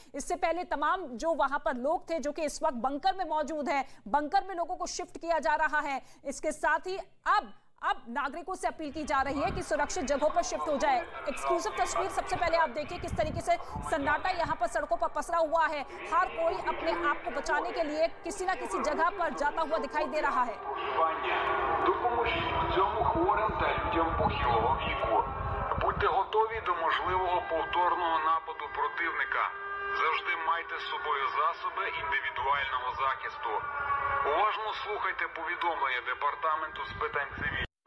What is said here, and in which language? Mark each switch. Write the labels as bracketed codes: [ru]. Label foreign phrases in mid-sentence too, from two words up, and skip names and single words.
[hi] इससे पहले तमाम जो वहां पर लोग थे जो कि इस वक्त बंकर में मौजूद है, बंकर में लोगों को शिफ्ट किया जा रहा है। इसके साथ ही अब नागरिकों से अपील की जा रही है कि सुरक्षित जगहों पर शिफ्ट हो जाए। एक्सक्लूसिव तस्वीर सबसे पहले आप देखिए किस तरीके से सन्नाटा यहां पर सड़कों पर पसरा हुआ है। हर कोई अपने आप को बचाने के लिए किसी ना किसी जगह पर जाता हुआ दिखाई दे रहा है। [uk] Будьте готові до можливого повторного нападу противника. Завжди майте з собою засоби індивідуального захисту. Уважно слухайте повідомлення Департаменту з питань цивільного.